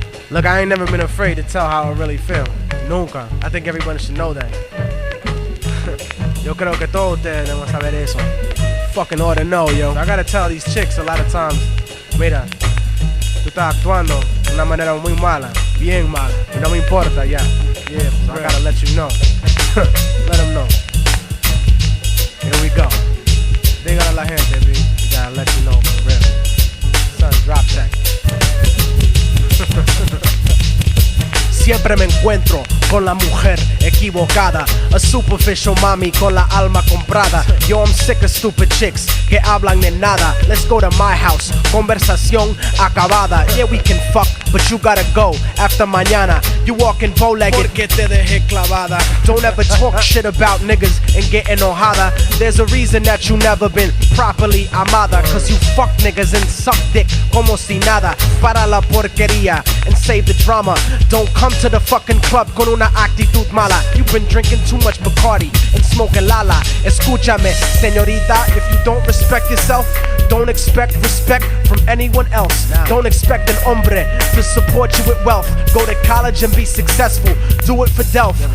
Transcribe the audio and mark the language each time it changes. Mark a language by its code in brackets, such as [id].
[en] Look, I ain't never been afraid to tell how I really feel. [es] Nunca. [en] I think everybody should know that. [es] Yo creo que todos ustedes deben saber eso. [en] Fucking ought to know, yo. I gotta tell these chicks a lot of times, [es] mira, tú estás actuando de una manera muy mala, bien mala, y no me importa, ya. [en] Yeah, so I gotta let you know. Let them know. Here we go. [es] Dígale a la gente, B. [en] You gotta let you know for real. Son, drop that. [es] Siempre me encuentro con la mujer equivocada, [en] a superficial [es] mami con la alma comprada. [en] Yo, I'm sick of stupid chicks [es] que hablan de nada. [en] Let's go to my house, [es] conversación acabada. [en] Yeah, we can fuck, but you gotta go after mañana. You walking bow-legged [es] porque te dejé clavada. [en] Don't ever talk shit about niggas and get enojada. There's a reason that you never been properly amada, cause you fuck niggas and suck dick [es] como si nada. Para la porquería [en] and save the drama. Don't come to the fucking club [es] con una actitud mala. [en] You've been drinking too much Bacardi and smoking Lala. [es] Escúchame, señorita, [en] if you don't respect yourself, don't expect respect from anyone else. Don't expect an hombre to support you with wealth. Go to college and be successful, do it for Delph.